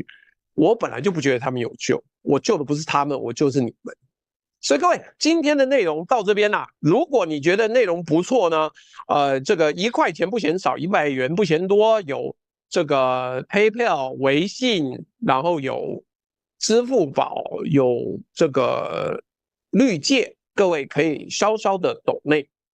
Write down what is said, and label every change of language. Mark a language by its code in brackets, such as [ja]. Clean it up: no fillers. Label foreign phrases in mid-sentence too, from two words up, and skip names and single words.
[zh] 我本來就不覺得他們有救，我救的不是他們，我救的是你們。所以各位，今天的內容到這邊啦。如果你覺得內容不錯呢，這個1塊錢不嫌少，100元不嫌多，有這個 PayPal、微信，然後有支付寶，有這個綠界，各位可以稍稍的抖內。”